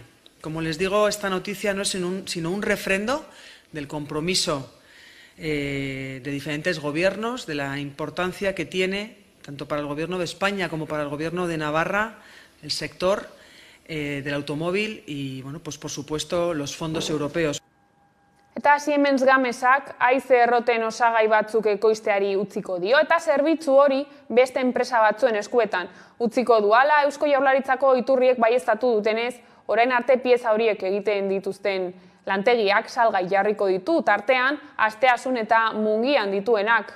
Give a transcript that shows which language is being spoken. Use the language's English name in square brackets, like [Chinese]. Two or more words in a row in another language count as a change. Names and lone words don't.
[Spanish] Como les digo, esta noticia no es sino un refrendo del compromiso de diferentes gobiernos, de la importancia que tiene, tanto para el Gobierno de España como para el Gobierno de Navarra, el sector del automóvil y, bueno, pues por supuesto, los fondos europeos. [Basque] Eta Siemens Gamesak haize erroten osagai batzuk ekoizteari utziko dio eta zerbitzu hori beste enpresa batzuen eskuetan utziko du. Hala Eusko Jaurlaritzako iturriek baieztatu dutenez, orain arte pieza horiek egiten dituzten lantegiak salgai jarriko ditu, tartean Asteasun eta Mungian dituenak.